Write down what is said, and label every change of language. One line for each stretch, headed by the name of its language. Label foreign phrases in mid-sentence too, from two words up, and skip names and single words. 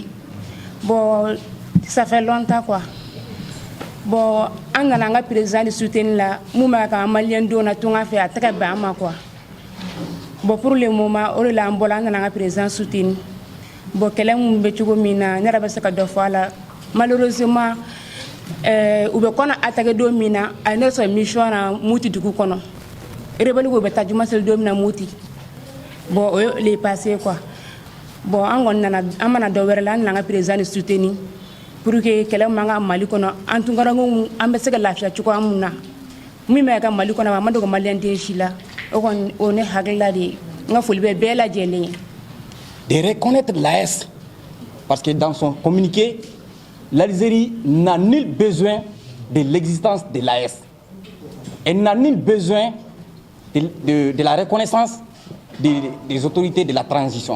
French: Bon, ça fait longtemps, quoi. Bon, on a un président de soutien là, nous avons un Malien qui a fait très bien, quoi. Bon, pour le moment, on a un président de soutien. Bon, malheureusement,
Bambara: u bɛ kɔnɔ attaqué don min na a ye ne sɔrɔ mission na Moti dugu kɔnɔ rebelle ko bɛ taa juma seli don min na Moti bon o ye
French: le passé quoi
Bambara: bon an kɔni nana an mana dɔ wɛrɛ la an nana an ka
French: président de soutenir pour que
Bambara: kɛlɛ man ka Mali kɔnɔ an tun ka an bɛ se ka lafiya cogoya mun na min bɛ ka Mali kɔnɔ a ma dogo malien den si la o kɔni o ne hakilila de ye n ka foli bɛ bɛɛ lajɛlen ye.
French: De reconnaître l'AES parce que dans son communiqué l'Algérie n'a nul besoin de l'existence de l'AES. Elle n'a nul besoin de la reconnaissance des autorités de la transition.